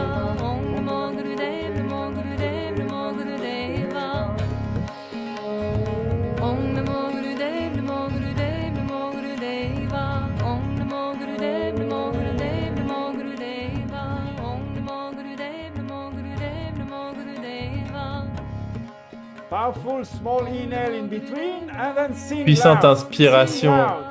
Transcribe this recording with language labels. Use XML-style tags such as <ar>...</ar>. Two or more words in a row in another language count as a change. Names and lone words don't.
<sa>ॐ नमो गुरुदेव, नमो गुरुदेव, नमो गुरुदेव. ॐ नमो गुरुदेव, नमो गुरुदेव, नमो गुरुदेव. ॐ नमो गुरुदेव, नमो गुरुदेव, नमो गुरुदेव. ॐ नमो गुरुदेव, नमो गुरुदेव, नमो गुरुदेव.</sa> <en>Powerful small inhale in between and then sing Puissante loud. inspiration Sing loud.</en>